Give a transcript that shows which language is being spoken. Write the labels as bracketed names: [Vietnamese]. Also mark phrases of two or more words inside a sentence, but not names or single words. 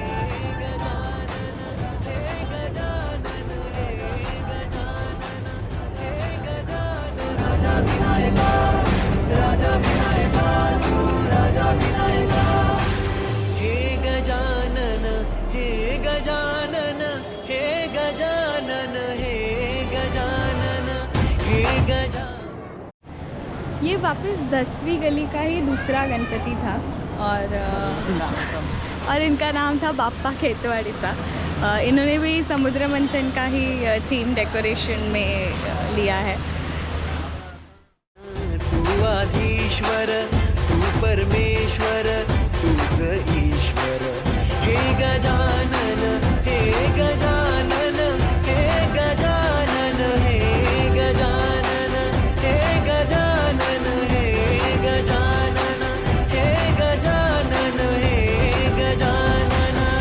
[Marathi] गजानन हे गजानन हे गजानन हे गजानन राजा विनायका राजा विनायका तू राजा विनायका हे गजानन हे गजानन हे गजानन हे गजानन हे गजानन [Hindi] ये वापस 10वीं गली का ही दूसरा गणपति था और इनका नाम था बाप्पा खेतवाड़ीचा. इन्होंने भी समुद्र मंथन का ही थीम डेकोरेशन में लिया है. [Marathi] तू आधीश्वर तू परमेश्वर तूच ईश्वर हे गजानन हे गजानन हे गजानन हे गजानन हे गजानन हे गजानन हे गजानन हे गजानन